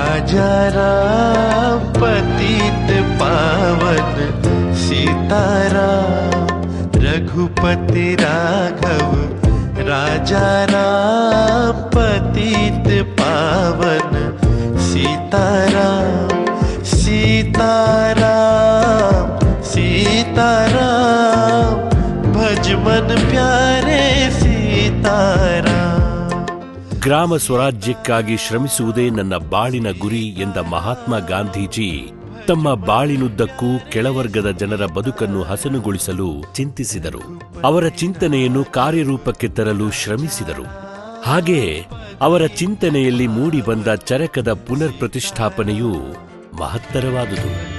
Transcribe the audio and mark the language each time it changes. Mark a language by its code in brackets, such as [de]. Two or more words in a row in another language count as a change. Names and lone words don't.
[hi] राजा राम पतित पावन सीताराम रघुपति राघव राजा राम पतित पावन सीताराम सीताराम सीताराम भज मन प्यारे सीताराम. [kn] ಗ್ರಾಮ ಸ್ವರಾಜ್ಯಕ್ಕಾಗಿ ಶ್ರಮಿಸುವುದೇ ನನ್ನ ಬಾಳಿನ ಗುರಿ ಎಂದ ಮಹಾತ್ಮ ಗಾಂಧೀಜಿ ತಮ್ಮ ಬಾಳಿನುದ್ದಕ್ಕೂ ಕೆಳವರ್ಗದ ಜನರ ಬದುಕನ್ನು ಹಸನುಗೊಳಿಸಲು ಚಿಂತಿಸಿದರು. ಅವರ ಚಿಂತನೆಯನ್ನು ಕಾರ್ಯರೂಪಕ್ಕೆ ತರಲು ಶ್ರಮಿಸಿದರು. ಹಾಗೆಯೇ ಅವರ ಚಿಂತನೆಯಲ್ಲಿ ಮೂಡಿಬಂದ ಚರಕದ ಪುನರ್ ಪ್ರತಿಷ್ಠಾಪನೆಯು ಮಹತ್ತರವಾದುದು.